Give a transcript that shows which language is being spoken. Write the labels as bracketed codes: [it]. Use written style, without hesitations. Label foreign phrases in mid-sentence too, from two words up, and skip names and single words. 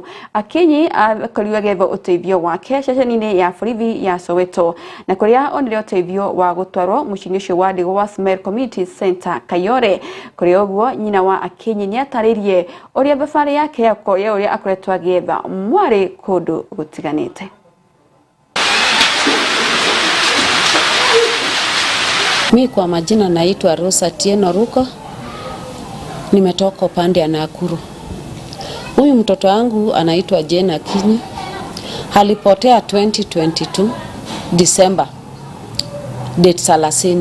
[ki] Akinyi akoriwa getho uteithio wake ceceni-inĩ ya borithi ya Soweto na kuria onire uteithio wa gutwarwo muciĩ-inĩ ũcio wa ndigwa wa Smile Community Center Kayore. Kuria ũguo nyina wa Akinyi nĩ atarĩirie ũrĩa thabarĩ yake yakoya ũrĩa akoretwo agĩetha mwarĩ kũndũ gũtiganĩte. [sw] Mi kwa majina naitwa Rosa Tieno Ruko. Nimetoka upande ya Nakuru. Huyu mtoto wangu anaitwa Jena Kinyi. Alipotea 2022 [en] December date [sw] 30.